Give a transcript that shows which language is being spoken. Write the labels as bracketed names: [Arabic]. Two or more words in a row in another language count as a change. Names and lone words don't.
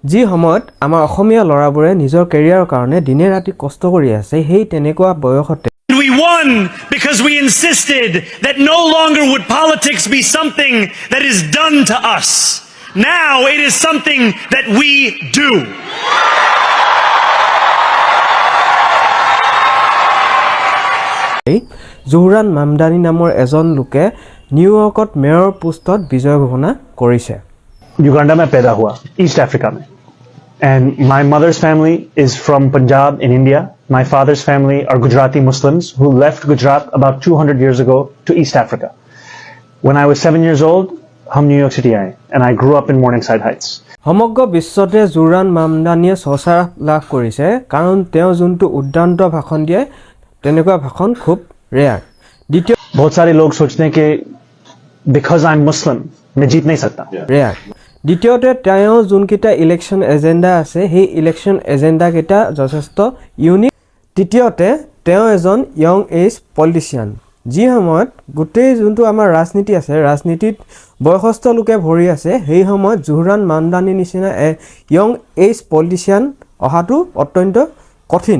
[Assamese] যি সময়ত আমাৰ অসমীয়া ল'ৰাবোৰে নিজৰ কেৰিয়াৰৰ কাৰণে দিনে ৰাতি কষ্ট কৰি আছে সেই তেনেকুৱা বয়সতে [English] We won because we insisted that no longer would politics be something that is done to us. Now it is something that we do. [Assamese] Zohran Mamdani নামৰ এজন লোকে নিউয়ৰ্কত মেয়ৰ পোষ্টত বিজয় ঘোষণা কৰিছে। [Hindi] Uganda में पैदा हुआ, East Africa में. [English] And my mother's family is from Punjab in India. My father's family are Gujarati Muslims who left Gujarat about 200 years ago to East Africa. When I was 7 years old, [Hindi] हम New York City आए, [English] and I grew up in Morningside Heights. [Assamese] সমগ্ৰ বিশ্বতে জোহৰান মামদানিয়ে চৰ্চা লাভ কৰিছে কাৰণ তেওঁ যোনটো উদ্দান্ত ভাষণ দিয়ে তেনেকুৱা ভাষণ খুব ৰেয়াৰ। দ্বিতীয় [Hindi] बहुत सारे लोग सोचते हैं कि [English] because I'm Muslim [Hindi] मैं जीत नहीं सकता। [Assamese] ৰেয়াৰ। দ্বিতীয়তে তেওঁ যোনকেইটা [English] election agenda [Assamese] আছে সেই [English] election agenda [Assamese] কেইটা যথেষ্ট ইউনিক। তৃতীয়তে তেওঁ এজন [English] young age politician [Assamese] যি সময়ত গোটেই যোনটো আমাৰ ৰাজনীতি আছে ৰাজনীতিত বয়সস্থ লোকে ভৰি আছে সেই সময়ত জোহৰান মামদানি নিচিনা [English] young age politician [Assamese] অহাটো অত্যন্ত কঠিন।